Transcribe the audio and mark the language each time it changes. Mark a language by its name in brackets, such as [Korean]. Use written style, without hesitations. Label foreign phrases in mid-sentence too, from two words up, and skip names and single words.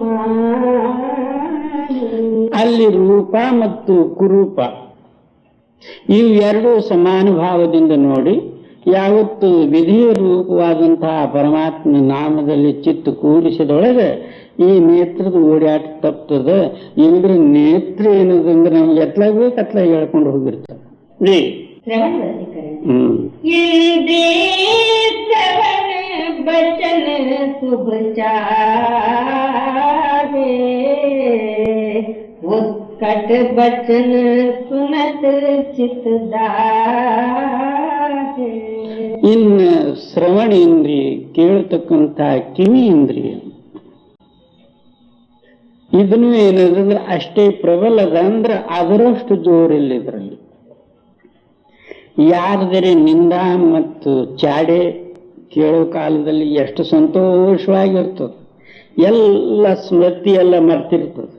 [Kannada] ಅಲ್ಲಿ ರೂಪ ಮತ್ತು ಕುರೂಪ ಇವು ಎರಡೂ ಸಮಾನುಭಾವದಿಂದ ನೋಡಿ ಯಾವತ್ತು ವಿಧಿಯ ರೂಪವಾದಂತಹ ಪರಮಾತ್ಮ ನಾಮದಲ್ಲಿ ಚಿತ್ತು ಕೂಡಿಸಿದೊಳಗೆ ಈ ನೇತ್ರದ ಓಡಾಟ ತಪ್ತದೆ. ಇಲ್ಲದ್ರೆ ನೇತ್ರ ಏನದಂದ್ರೆ ನಮ್ಗೆ ಎತ್ಲಾಗ್ಬೇಕು ಅತ್ಲಾಗ ಹೇಳ್ಕೊಂಡು ಹೋಗಿರ್ತದೆ. [Awadhi] बचन शुभ चाहे उत्कट बचन सुनत चित दाहे. [Kannada] ಇನ್ನು ಶ್ರವಣ ಇಂದ್ರಿಯ, ಕೇಳತಕ್ಕಂಥ ಕಿವಿ ಇಂದ್ರಿಯ, ಇದನ್ನು ಏನಂದ್ರೆ ಅಷ್ಟೇ ಪ್ರಬಲದ ಅಂದ್ರೆ ಅದರಷ್ಟು ಜೋರಿಲ್ಲ ಇದರಲ್ಲಿ. ಯಾರದರೆ ನಿಂದ ಮತ್ತು ಚಾಡೆ ಕೇಳೋ ಕಾಲದಲ್ಲಿ ಎಷ್ಟು ಸಂತೋಷವಾಗಿರ್ತದೆ, ಎಲ್ಲ ಸ್ಮೃತಿ ಎಲ್ಲ ಮರ್ತಿರ್ತದೆ.